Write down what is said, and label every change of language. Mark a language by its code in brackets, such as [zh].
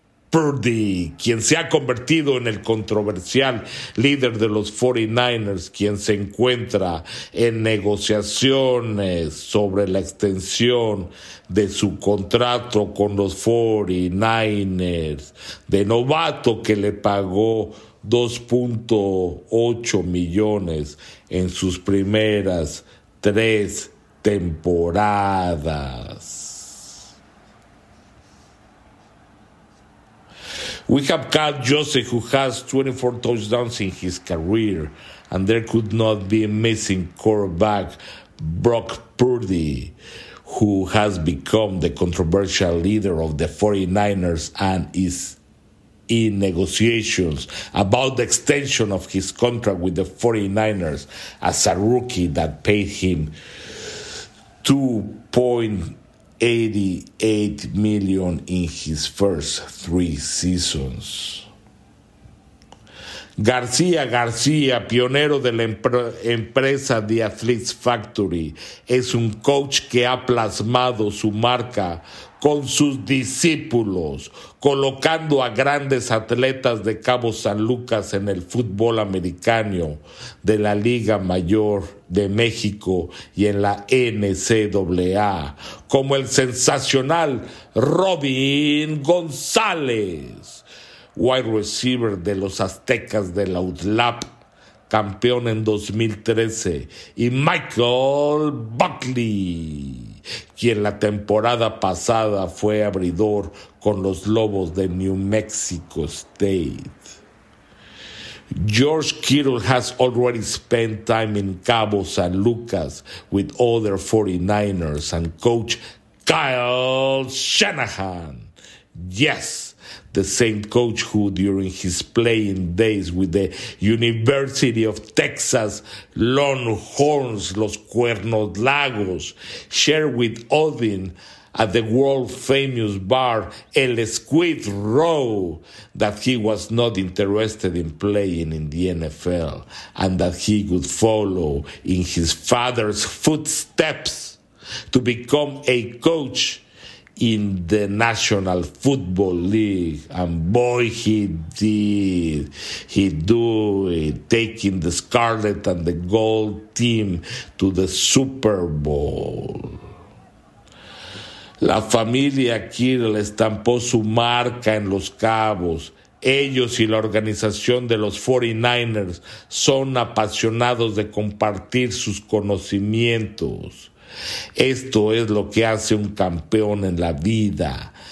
[es] Purdy, quien se ha convertido en el controversial líder de los 49ers, quien se encuentra en negociaciones sobre la extensión de su contrato con los 49ers de novato, que le pagó 2.8 millones en sus primeras tres temporadas. [en] We have Kyle Jusic, who has 24 touchdowns in his career, and there could not be a missing quarterback, Brock Purdy, who has become the controversial leader of the 49ers and is in negotiations about the extension of his contract with the 49ers as a rookie that paid him $2.88 million in his first three seasons. [es] García García, pionero de la empresa The Athletes Factory, es un coach que ha plasmado su marca con sus discípulos, colocando a grandes atletas de Cabo San Lucas en el fútbol americano de la Liga Mayor de México y en la NCAA, como el sensacional Robin González, wide receiver de los Aztecas de la UTLAP, campeón en 2013, y Michael Buckley, quien la temporada pasada fue abridor con los Lobos de New Mexico State. [en] George Kittle has already spent time in Cabo San Lucas with other 49ers and coach Kyle Shanahan. Yes, the same coach who during his playing days with the University of Texas Longhorns, Los Cuernos Lagos, shared with Odin at the world famous bar El Squid Row that he was not interested in playing in the NFL and that he would follow in his father's footsteps to become a coach in the National Football League. And boy, he did. He do it, taking the Scarlet and the Gold team to the Super Bowl. [es] La familia Kittle estampó su marca en Los Cabos. Ellos y la organización de los 49ers son apasionados de compartir sus conocimientos. Esto es lo que hace un campeón en la vida.